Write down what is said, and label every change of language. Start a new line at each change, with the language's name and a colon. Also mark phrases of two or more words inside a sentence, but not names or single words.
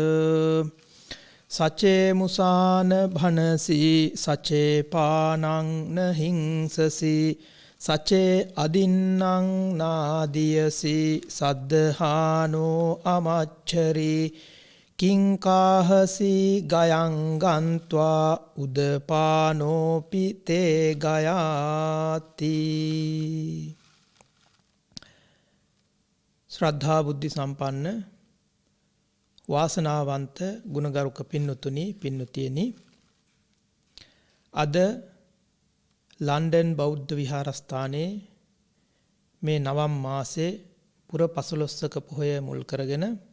Pali: සචේ මුසාන භනසී සචේ පානං නහිංසසි සචේ අදින්නං නාදියසි සද්ධානෝ අමච්චරි කිංකාහසි ගයං ගන්්වා උදපානෝපි තේ ගයාති.
Sinhala: ශ්‍රද්ධා බුද්ධි සම්පන්න වාසනාවන්ත ගුණගරුක පින්නතුනි පින්නතියනි, අද ලන්ඩන් බෞද්ධ විහාරස්ථානයේ මේ නවම් මාසේ පුර 15ක පොහොය මුල් කරගෙන